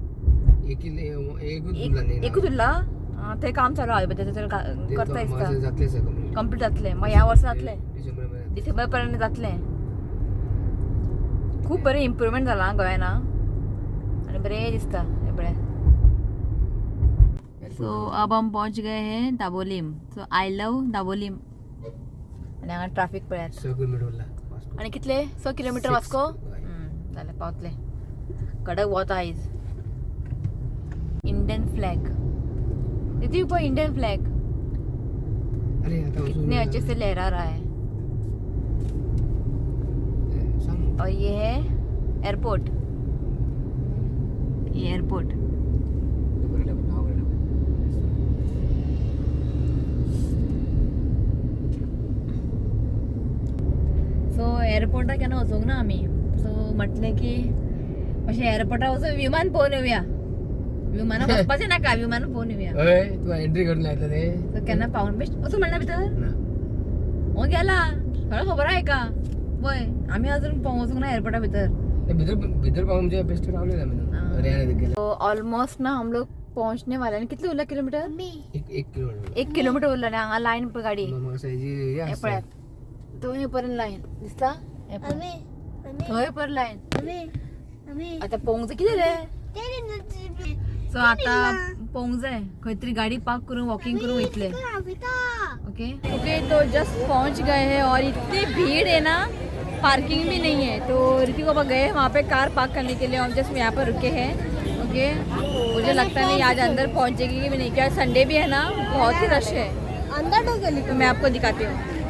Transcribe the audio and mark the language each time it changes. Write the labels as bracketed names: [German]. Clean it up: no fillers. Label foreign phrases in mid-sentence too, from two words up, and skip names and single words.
[Konkani] एक तुला ते काम चालू आहे करता इसका कंप्लीट जातले मग ह्या वर्सा जातले डिसेंबर पर्यंत जातले खूप बरें इम्प्रूवमेंट जाला गोंयान आणि बरें दिसता हे बरें [Hindi] सो अब हम पहुंच गए हैं [Konkani] दाबोलीम सो [English] I love [Konkani] दाबोलीम आणि हांगा ट्रॅफिक पळयात आणि कितले 100 किलोमीटर वास्को जालें पावतले कडक वत आयज [English] Indian flag [Konkani] दीदी ऊपर [English] Indian flag [Hindi] कितने अच्छे से लहरा रहा है और ये है एयरपोर्ट ये एयरपोर्ट [Konkani] सो एअरपोर्टाक केन्ना वचूंक ना आमी सो म्हटलें की अशें एअरपोर्टार वचून विमान पळोवन येवया विमानाक वचपाचें नाका विमान पळोवन येवया तू एंट्री करून लायतले ते सो केन्ना पावून बेस्ट वचूं म्हणना भितर हो गेला सगळं खबर आहे का पळय आमी अजून वचूंक ना एअरपोर्टा भितर भीतर पावून म्हणजे बेस्ट रावले आम्ही [Hindi] तो ऑलमोस्ट ना हम लोग पहुंचने वाले हैं [Konkani] कितले उरला किलोमीटर 1 किलोमीटर उरला आणि हांगा लायन पळय गाडी हे पळयात थंय पर्यंत लायन दिसता थंय पर्यंत लायन आता पोंग जाय कितें रे सो आता पोंग जाय खंय तरी गाडी पार्क करून वॉकिंग करून वयतले [Hindi] ओके तो जस्ट पहुंच गए हैं और इतनी भीड़ है ना पार्किंग भी नहीं है तो ऋतिक बाबा गए वहाँ पे [English] car park [Hindi] करने के लिए हम जस्ट यहाँ पर रुके हैं ओके मुझे लगता नहीं आज अंदर पहुँचेगी भी नहीं क्या संडे भी है ना बहुत ही रश है अंदर तो गली तो मैं आपको दिखाती हूँ